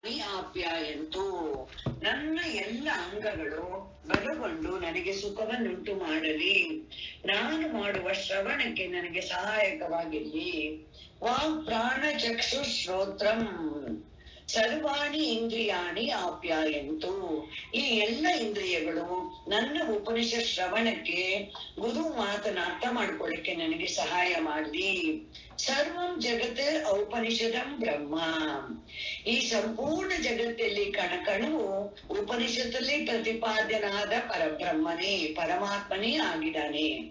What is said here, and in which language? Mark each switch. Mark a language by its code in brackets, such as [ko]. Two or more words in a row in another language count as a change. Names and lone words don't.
[sa] ಆಪ್ಯಾಯಂತು. [kn] ನನ್ನ ಎಲ್ಲ ಅಂಗಗಳು ಬಲಗೊಂಡು ನನಗೆ ಸುಖವನ್ನುಂಟು ಮಾಡಲಿ. ನಾನು ಮಾಡುವ ಶ್ರವಣಕ್ಕೆ ನನಗೆ ಸಹಾಯಕವಾಗಿರಲಿ. [sa] ವಾಕ್ ಪ್ರಾಣ ಚಕ್ಷು ಶ್ರೋತ್ರಂ ಸರ್ವಾಣಿ ಇಂದ್ರಿಯಾಣಿ ಆಪ್ಯಾಯಂತು. [kn] ಈ ಎಲ್ಲ ಇಂದ್ರಿಯಗಳು ನನ್ನ ಉಪನಿಷತ್ ಶ್ರವಣಕ್ಕೆ, ಗುರು ಮಾತನ್ನ ಅರ್ಥ ಮಾಡ್ಕೊಳ್ಳಿಕ್ಕೆ ನನಗೆ ಸಹಾಯ ಮಾಡಲಿ. [sa] ಸರ್ವಂ ಜಗತ್ ಔಪನಿಷದಂ ಬ್ರಹ್ಮ. [kn] ಈ ಸಂಪೂರ್ಣ ಜಗತ್ತಲ್ಲಿ ಕಣಕಣವು ಉಪನಿಷತ್ತಲ್ಲಿ ಪ್ರತಿಪಾದ್ಯನಾದ ಪರಬ್ರಹ್ಮನೇ, ಪರಮಾತ್ಮನೇ ಆಗಿದ್ದಾನೆ.